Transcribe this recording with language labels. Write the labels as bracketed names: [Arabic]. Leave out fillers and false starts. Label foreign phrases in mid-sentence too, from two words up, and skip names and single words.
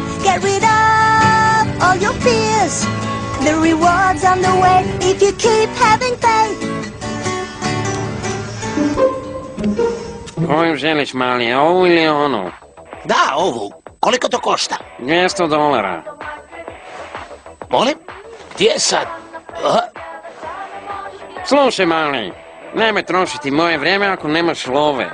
[English] Get rid of all your fears. The reward's on the way if you keep having faith. [Croatian] Koju želiš, mali, ovu ili onu? Da, ovu. Koliko to košta? $200. Molim? Gdje je sad? Slušaj, mali, nemoj trošiti moje vrijeme ako nemaš love.